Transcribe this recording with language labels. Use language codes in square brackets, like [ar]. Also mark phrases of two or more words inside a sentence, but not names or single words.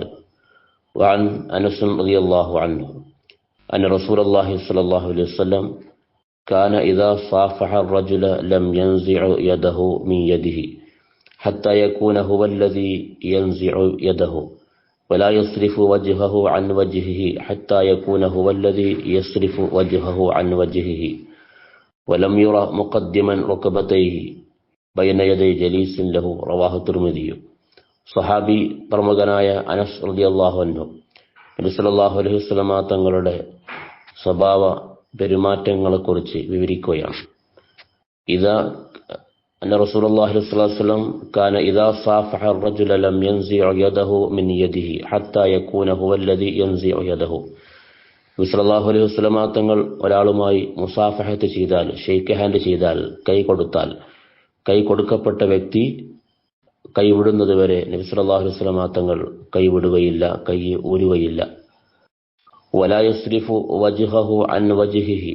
[ar] وعن أنس رضي الله عنه أن رسول الله صلى الله عليه وسلم كان إذا صافح الرجل لم ينزع يده من يده حتى يكون هو الذي ينزع يده، ولا يصرف وجهه عن وجهه حتى يكون هو الذي يصرف وجهه عن وجهه، ولم يرى مقدما ركبتيه بين يدي جليس له. رواه الترمذي. [ml] സഹാബി പ്രമുഖനായ അനസ് [ar] رضي الله عنه [ml] നബി [ar] صلى الله عليه وسلم [ml] തങ്ങളുടെ സ്വഭാവ പെരുമാറ്റങ്ങളെക്കുറിച്ച് വിവരിക്കുകയാണ്. [ar] أن رسول الله صلى الله عليه وسلم كان إذا صافح الرجل لم ينزع يده من يده حتى يكون هو الذي ينزع يده. [ml] നബി [ar] صلى الله عليه وسلم [ml] തങ്ങൾ ഒരാളുമായി മുസാഫഹത്ത് ചെയ്താൽ, [en] shake hand [ml] ചെയ്താൽ, കൈ കൊടുത്താൽ, കൈ കൊടുക്കപ്പെട്ട വ്യക്തി കൈവിടുന്നത് വരെ നബി [ar] صلى الله عليه وسلم [ml] തങ്ങൾ കൈവിടുകയില്ല, കൈ ഊരുകയില്ല. [ar] ولا يصرف وجهه عن وجهه.